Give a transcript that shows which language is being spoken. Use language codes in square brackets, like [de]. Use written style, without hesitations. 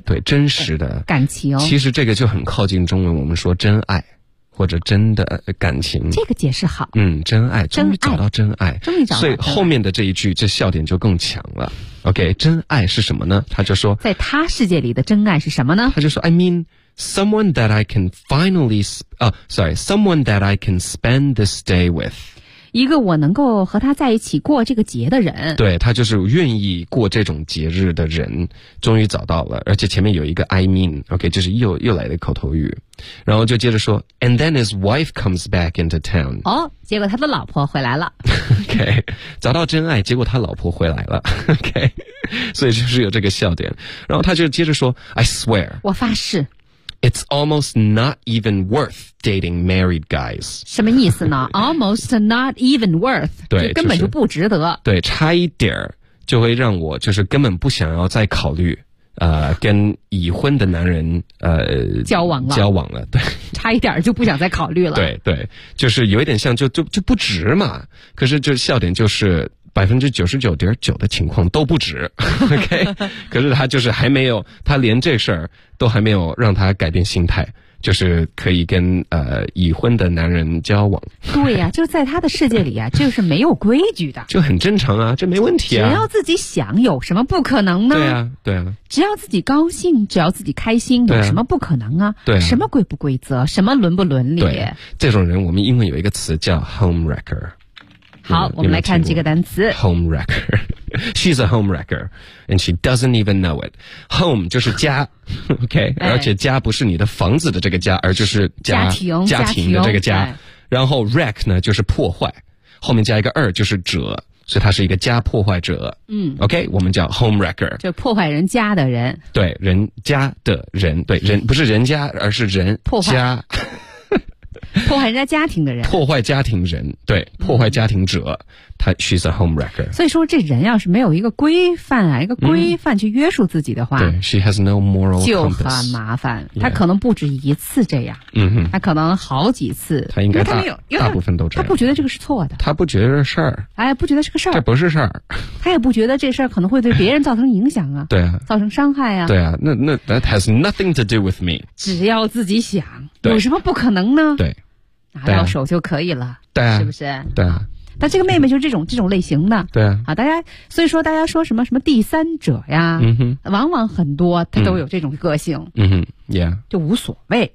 [zh] 嗯、对，真实的感情。其实这个就很靠近中文，我们说真爱或者真的感情。这个解释好。嗯，真爱，终于找到真爱。终于找到。所以后面的这一句这笑点就更强了。 OK, 真爱是什么呢？他就说，在他世界里的真爱是什么呢？ [en] 他就说 I mean,Someone that I can finally, someone that I can spend this day with. [zh] 一个我能够和他在一起过这个节的人。对，他就是愿意过这种节日的人，终于找到了，而且前面有一个 [en] I mean, [zh] OK, 就是又来的口头语。然后就接着说 [en] ,and then his wife comes back into town. [zh] 哦，结果他的老婆回来了。 OK, 找到真爱，结果他老婆回来了。 OK, 所以就是有这个笑点。然后他就接着说 , [en] I swear. [zh] 我发誓。 [en] It's almost not even worth dating married guys. [zh] 什么意思呢 [en] ?Almost not even worth. [zh] 对，根本就不值得。就是、对，差一点就会让我就是根本不想要再考虑跟已婚的男人交往了。交往了，对。差一点就不想再考虑了。对对，就是有一点像就不值嘛。可是就笑点就是 99.9% 的情况都不值。 [en] OK? [zh] 可是他就是还没有，他连这事儿都还没有让他改变心态，就是可以跟已婚的男人交往。对呀、啊，就在他的世界里啊，就是没有规矩的，就很正常啊，这没问题啊。只要自己想，有什么不可能呢？对啊，对啊。只要自己高兴，只要自己开心，有什么不可能啊？对啊，什么规不规则，什么伦不伦理？对、啊，这种人，我们英文有一个词叫 homewrecker。好，我们来看这个单词 [en] homewrecker。 She's a homewrecker, and she doesn't even know it. [zh] Home 就是家，OK,、哎、而且家不是你的房子的这个家，而就是家庭的这个家。哎、然后 wreck 呢，就是破坏，后面加一个二就是者，所以他是一个家破坏者。嗯，OK, 我们叫 homewrecker, 就破坏人家的人。对，人家的人，对人不是人家，而是人破坏家，破坏人家家庭的人，破坏家庭人，对，破坏家庭者。 [en] 嗯，他 she's a homewrecker. [zh] 所以说这人要是没有一个规范啊，一个规范去约束自己的话、嗯、对 [en] she has no moral compass. [zh] 就很麻烦、 [en] yeah. [zh] 他可能不止一次这样，嗯哼，他可能好几次，他应该他没有大部分都这样，他不觉得这个是错的，他不觉得事儿，哎，不觉得是个事儿，这不是事儿，他也不觉得这事儿可能会对别人造成影响啊对啊，造成伤害啊，对啊，那 [en] that has nothing to do with me. [zh] 只要自己想，有什么不可能呢？对，拿到手就可以了，对啊，是不是？对啊，但这个妹妹就是这种类型的，对啊，好，大家所以说大家说什么第三者呀，嗯哼，往往很多她都有这种个性，嗯哼 ，yeah, 就无所谓